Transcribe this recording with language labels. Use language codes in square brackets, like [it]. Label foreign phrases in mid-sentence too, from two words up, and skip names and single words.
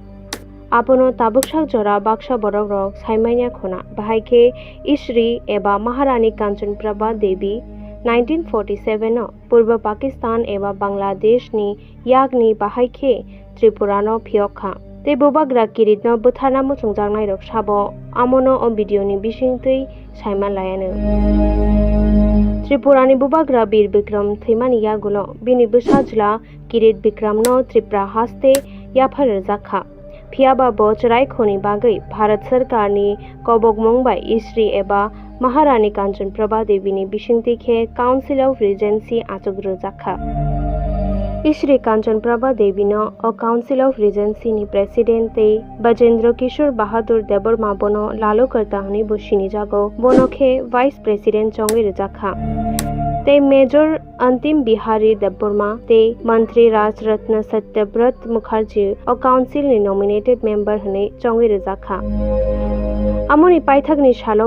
[trp] आपनो ताबुकसाक जरा बाक्सा बरक रक साइमानिया खना बाहायखे इश्री एबा महारानी कांचन प्रभा देवी 1947 पूर्व पाकिस्तान एबा बांग्लादेश नि यागनि बाहायखे त्रिपुरानो फियखा ते बोबाग्रा किरितनो बुथारना मुसुंजांनाय रक साबो आमनो ओ भिडियोनि बिसिंतै साइमान लायानो त्रिपुरानि बोबाग्रा बीर विक्रम थैमानि यागुलो बिनि बुसाजला किरित विक्रमनो त्रिपुरा हास्ते याफार जाखा फियाबाबो चरायखोनि बागै भारत सरकारनि कबक मंबाय इश्री एबा महारानी कांचन प्रभा देवीनि बिसिंतिखे [en] Council of Regency [trp] आचुग्रो जाखा Ishri Kanchan Prabha Devi no a [en] Council of Regency [trp] ni President te Bajendra Kishore Bahadur Deborma bono Lalo Kartahani Bushini Jago bono ke [en] Vice President [trp] Chongwe Rajakha te Major Antim Bihari Deborma te Mantri Raj Ratna Satyabrat Mukherjee a Council ni nominated member hane Chongwe Rajakha Amoni Paithak ni Shalo